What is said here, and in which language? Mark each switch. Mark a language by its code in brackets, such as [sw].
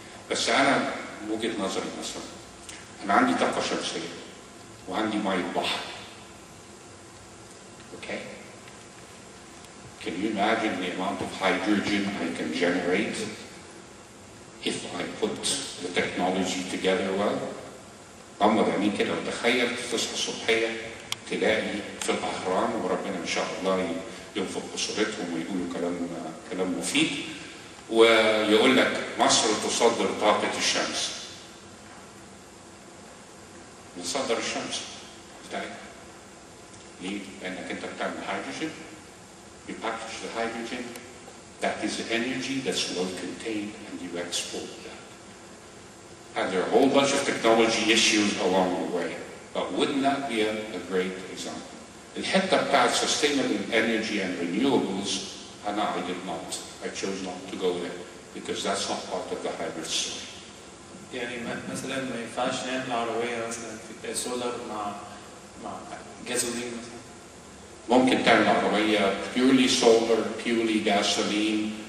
[ar] بس أنا وجهة نظري مثلا أنا عندي طاقة شمسية وعندي مية بحر. [en] Okay? Can you imagine the amount of hydrogen I can generate if I put the technology together well? [ar] غمض عينيك كده وتخيل تصحى الصبحيه تلاقي في الاهرام وربنا ان شاء الله ينفق بصورتهم ويقولوا كلام مفيد ويقول لك مصر تصدر طاقه الشمس. نصدر الشمس بتاعتك. ليه؟ لانك انت بتعمل هيدروجين. [en] You package the hydrogen. That is energy that's well contained, and you export that. And there are a whole bunch of technology issues along the way. But wouldn't that be a great example? [ar] الحتة بتاعت [en] sustainable energy and renewables, I did not. I chose not to go there because that's not part of the hybrid story. [ar] يعني مثلا ما ينفعش نعمل عربية مثلا في سولار مع جازولين مثلا. ممكن تعمل عربية [en] purely solar, purely gasoline.